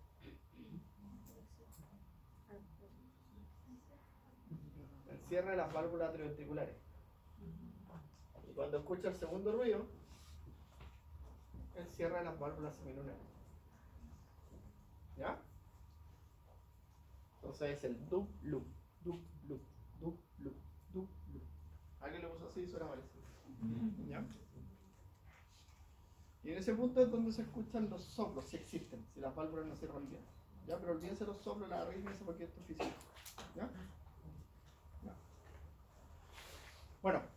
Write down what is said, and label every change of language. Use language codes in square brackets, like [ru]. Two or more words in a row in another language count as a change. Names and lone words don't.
[es] El cierre de las válvulas atrioventriculares. Y cuando escucha el segundo ruido, el cierre de las válvulas semilunares. ¿Ya? Entonces es el dub-lup, dub-lup, dub-lup, dub-lup. ¿Alguien lo puso así? Suena parecido. ¿Ya? Y en ese punto es donde se escuchan los soplos, si existen, si las válvulas no cierran bien. ¿Ya? Pero olvídense los soplos, la arritmia, eso porque esto es físico. ¿Ya? ¿Ya? Bueno.